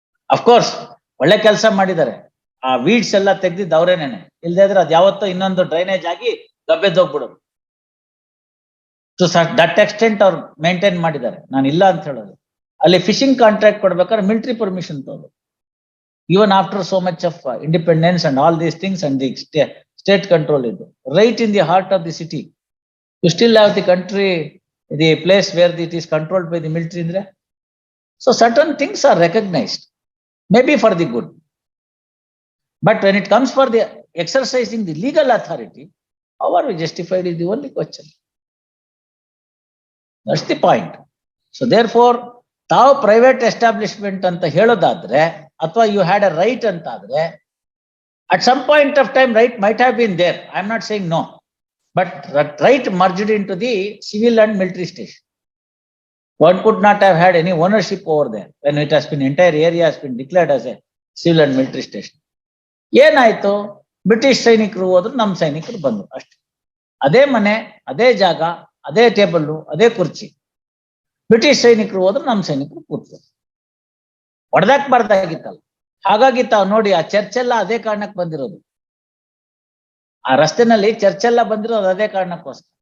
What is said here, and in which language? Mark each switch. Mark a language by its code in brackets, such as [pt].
[kn] Of course ಒಳ್ಳೆ ಕೆಲಸ ಮಾಡಿದ್ದಾರೆ. ಆ ವೀಡ್ಸ್ ಎಲ್ಲ ತೆಗ್ದಿದ್ದು ಅವರೇನೇನೆ, ಇಲ್ದೇ ಇದ್ರೆ ಅದ್ ಯಾವತ್ತೋ ಇನ್ನೊಂದು ಡ್ರೈನೇಜ್ ಆಗಿ ಗಬ್ಬೆದ್ದೋಗ್ಬಿಡೋದು. [en] to that extent [kn] ಅವ್ರು ಮೇಂಟೈನ್ ಮಾಡಿದ್ದಾರೆ, ನಾನು ಇಲ್ಲ ಅಂತ ಹೇಳೋದು. ಅಲ್ಲಿ ಫಿಶಿಂಗ್ ಕಾಂಟ್ರಾಕ್ಟ್ ಕೊಡ್ಬೇಕಾದ್ರೆ military permission ತಗೋದು. [en] Even after so much of independence and all these things and the state control is right in the heart of the city. You still have the country, the place where it is controlled by the military in there. So certain things are recognized, maybe for the good. But when it comes for the exercising the legal authority, how are we justified is the only question. That's the point. So therefore, [kn] ತಾವು private establishment ಅಂತ ಹೇಳೋದಾದ್ರೆ, ಅಥವಾ [en] you had a right [kn] ಅಂತ ಆದ್ರೆ, [en] At some point of time right might have been there. I am not saying no, but right merged into the civil and military station. One could not have had any ownership over there when it has been, entire area has been declared as a civil and military station. [kn] ಏನಾಯ್ತು, British ಸೈನಿಕರು ಹೋದ್ರು, ನಮ್ಮ ಸೈನಿಕರು ಬಂದ್ರು ಅಷ್ಟೇ. ಅದೇ ಮನೆ, ಅದೇ ಜಾಗ, ಅದೇ ಟೇಬಲ್, ಅದೇ ಕುರ್ಚಿ. ಬ್ರಿಟಿಷ್ ಸೈನಿಕರು ಹೋದ್ರು, ನಮ್ಮ ಸೈನಿಕರು ಕೂತ್ರು. ಹೊಡೆದಾಕ್ಬಾರ್ದಾಗಿತ್ತಲ್ಲ. ಹಾಗಾಗಿ ತಾವು ನೋಡಿ ಆ ಚರ್ಚ್ ಎಲ್ಲ ಅದೇ ಕಾರಣಕ್ಕೆ ಬಂದಿರೋದು. ಆ ರಸ್ತೆನಲ್ಲಿ ಚರ್ಚ್ ಎಲ್ಲ ಬಂದಿರೋದು ಅದೇ ಕಾರಣಕ್ಕೋಸ್ಕರ.